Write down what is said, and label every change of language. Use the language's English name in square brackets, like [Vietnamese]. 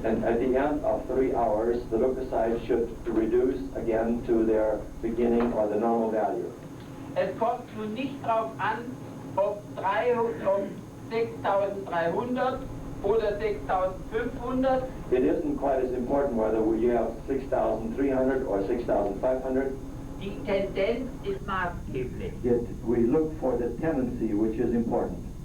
[English] And at the end of 3 hours, the leukocytes should reduce again to their beginning or the normal value. [German] Es kommt nun nicht darauf an, ob 6.300 oder 6.500. [English] It isn't quite as important whether you have 6,300 or 6,500. [German] Die Tendenz ist maßgeblich. [English] We look for the tendency, which is important.